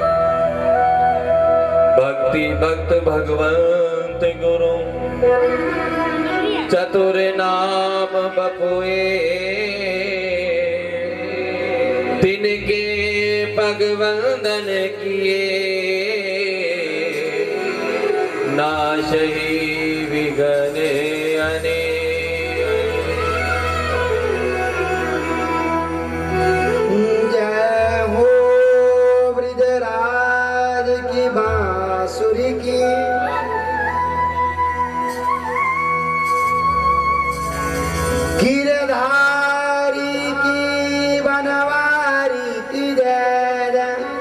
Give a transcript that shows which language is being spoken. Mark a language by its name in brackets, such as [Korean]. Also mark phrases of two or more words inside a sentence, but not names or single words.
[Braj] भक्ति भक्त भगवंत गुरु चतुर नाम बपुए तिनके भगवंदन किए नाशही विघ्न अनेक। [Hindi] जय हो ब्रजराज की बांसुरी की गिरधारी की बनवारी की जय जय।